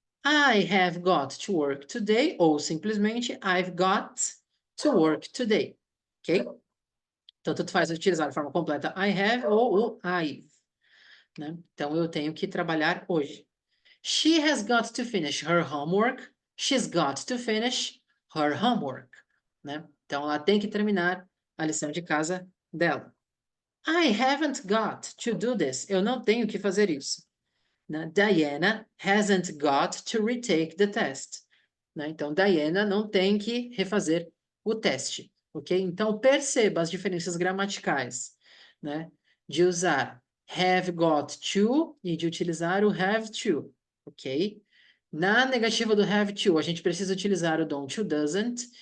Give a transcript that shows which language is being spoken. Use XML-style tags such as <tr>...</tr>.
<en>I have got to work today, ou simplesmente I've got to work today, ok?</en> <pt>Então, tanto faz utilizar a forma completa I have ou o I've, né? Então, eu tenho que trabalhar hoje.</pt> <en>She has got to finish her homework. She's got to finish her homework, né?</en> <pt>Então, ela tem que terminar a lição de casa dela.</pt> <en>I haven't got to do this.</en> <pt>Eu não tenho que fazer isso. Né?</pt> <en>Diana hasn't got to retake the test.</en> <pt>Né? Então, Diana não tem que refazer o teste, ok? Então, perceba as diferenças gramaticais, né? De usar have got to e de utilizar o have to, ok? Na negativa do have to, a gente precisa utilizar o don't, o doesn't.</pt>